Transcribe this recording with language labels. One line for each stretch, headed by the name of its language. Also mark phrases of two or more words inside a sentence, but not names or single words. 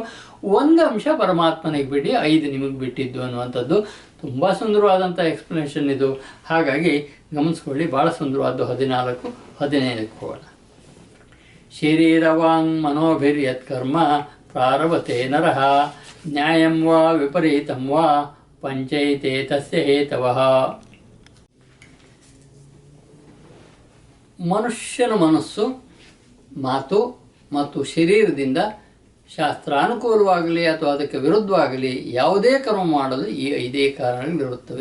Kannada: ಒಂದು ಅಂಶ ಪರಮಾತ್ಮನಿಗೆ ಬಿಡಿ, 5 ನಿಮಗೆ ಬಿಟ್ಟಿದ್ದು ಅನ್ನುವಂಥದ್ದು ತುಂಬ ಸುಂದರವಾದಂಥ ಎಕ್ಸ್ಪ್ಲನೇಷನ್ ಇದು. ಹಾಗಾಗಿ ಗಮನಿಸ್ಕೊಳ್ಳಿ, ಭಾಳ ಸುಂದರವಾದ್ದು. 14, 15ಕ್ಕೆ ಹೋಗೋಣ.
Sanskrit: ಶರೀರವಾಂಗ್ ಮನೋಭಿರ್ಯತ್ಕರ್ಮ ಪ್ರಾರಭತೆ ನರಃ ನ್ಯಾಯಂ ವಾ ವಿಪರೀತಂ ವಾ ಪಂಚೈತೆ ತಸ್ಯ ಹೇತವಃ.
Kannada: ಮನುಷ್ಯನ ಮನಸ್ಸು, ಮಾತು ಮತ್ತು ಶರೀರದಿಂದ ಶಾಸ್ತ್ರಾನುಕೂಲವಾಗಲಿ ಅಥವಾ ಅದಕ್ಕೆ ವಿರುದ್ಧವಾಗಲಿ ಯಾವುದೇ ಕರ್ಮ ಮಾಡಲು ಈ 5 ಕಾರಣಗಳಿರುತ್ತವೆ.